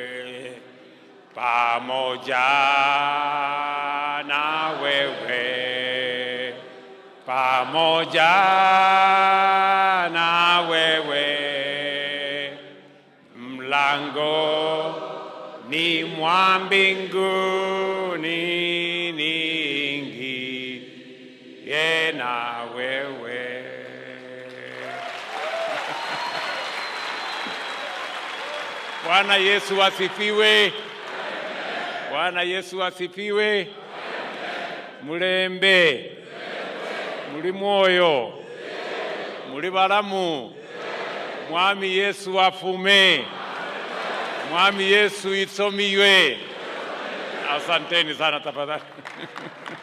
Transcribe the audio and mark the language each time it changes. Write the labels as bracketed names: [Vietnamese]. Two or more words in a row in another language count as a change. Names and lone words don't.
[Swahili] Pamoja na wewe, pamoja na wewe, mlango ni mwa mbinguni niingie na wewe. Bwana Yesu asifiwe. Bwana Yesu asifiwe. [Luyia] Mulembe, muli mwoyo, muli balamu. Mwami Yesu afume. Mwami Yesu isomiwe. [Swahili] Asanteni sana tafadhali.